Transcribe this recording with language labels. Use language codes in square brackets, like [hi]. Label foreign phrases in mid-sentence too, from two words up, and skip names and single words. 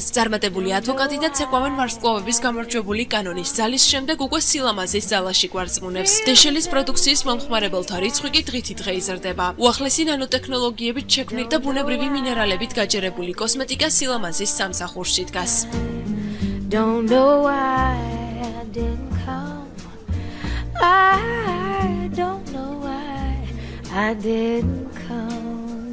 [ka] წარმატებული ადვოკატი და ცეკვავენ ვარსკვლავების გამარჯვებული კანონის ძალის შემდეგ უკვე სილამაზის ძალაში გვარწმუნებს. დეშელის პროდუქციის მომხმარებელთა რიცხვი კი დღითი დღე იზრდება. უახლესი ნანოტექნოლოგიებით შექმნილი და ბუნებრივი მინერალებით გაჯერებული კოსმეტიკა სილამაზის სამსახურში დგას. [en] Don't know why I didn't come. I don't know why I didn't come.